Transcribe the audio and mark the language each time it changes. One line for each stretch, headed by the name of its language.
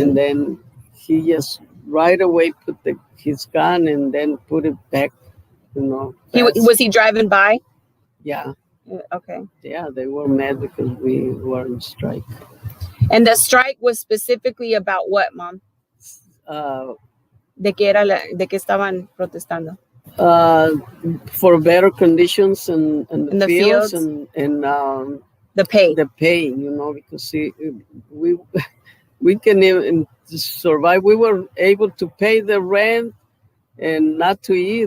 English: And then he just right away put his gun and then put it back, you know. Was he driving by? Yeah. Okay. Yeah, they were mad because we were on strike. And the strike was specifically about what, Mom?
Spanish: ¿De qué estaban protestando?
English: For better conditions in the fields and the pay. The pay, you know, because we can even survive. We were able to pay the rent and not to eat.